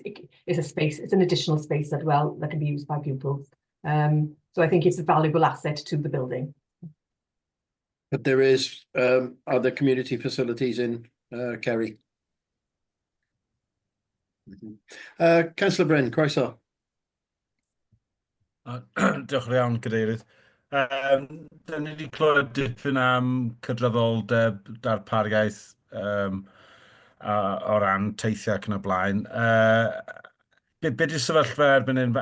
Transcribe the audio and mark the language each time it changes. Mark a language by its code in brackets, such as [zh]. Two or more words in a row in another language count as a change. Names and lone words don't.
[en] It's a space. It's an additional space that can be used by pupils. So I think it's a valuable asset to the building. But there is other community facilities in Kerry. Councillor Bryn, croeso. [cy] Diolch yn iawn, Cadeirydd. Da ni wedi clywed dipyn am cydraddoldeb darpariaeth o ran teithio ac yn y blaen. Be 'di'r sefyllfa erbyn hyn?